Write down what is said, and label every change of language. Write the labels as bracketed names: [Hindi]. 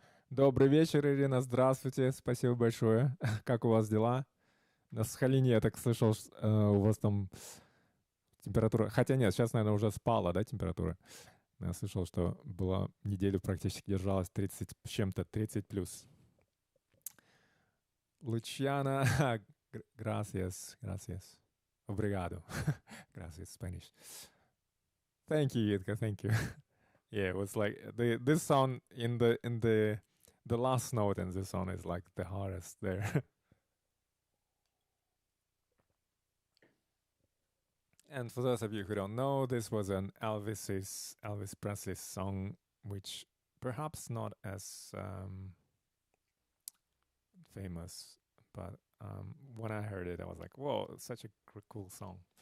[Russian] Добрый вечер, Ирина, здравствуйте, спасибо большое. Как у вас дела? На Сахалине я так слышал, у вас там температура... Хотя нет, сейчас, наверное, уже спала, да, температура? Я слышал, что была неделю практически держалась 30 с чем-то, 30 плюс. [Spanish] Luciana, gracias, gracias. [Portuguese] Obrigado. [Spanish] Gracias, Spanish. [English] Thank you, Yitka, thank you. Yeah, it was like this song in the last note in this song is like the hardest there. And for those of you who don't know, this was an Elvis Presley song, which perhaps not as famous, but when I heard it, I was like, "Whoa, it's such a cool song!"